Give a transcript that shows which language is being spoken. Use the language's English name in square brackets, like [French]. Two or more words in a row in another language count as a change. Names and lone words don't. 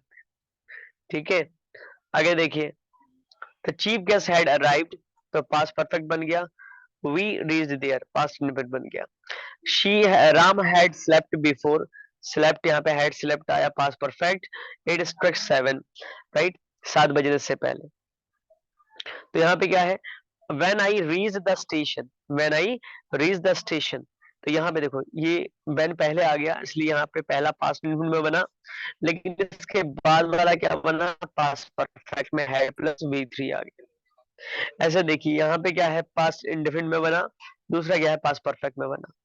[Hindi] ठीक है, आगे देखिए, [English] the chief guest had arrived, तो past perfect [Hindi] बन गया, [English] we reached there, past indefinite [Hindi] बन गया। [English] शी राम had slept before, slept [Hindi] यहाँ पे [English] had slept आया, past perfect, it struck 7, right, [Hindi] 7 बजने से पहले। तो यहाँ पे क्या है, [English] when I reach the station, when I reach the station, [Hindi] तो यहाँ पे देखो ये when पहले आ गया इसलिए यहाँ पे पहला [English] past indefinite [Hindi] में बना, लेकिन इसके बाद वाला क्या बना, [English] past perfect [Hindi] में है [English] plus V3 [Hindi] आ गया। ऐसे देखिए यहाँ पे क्या है, [English] past indefinite [Hindi] में बना, दूसरा क्या है, [English] past perfect [Hindi] में बना।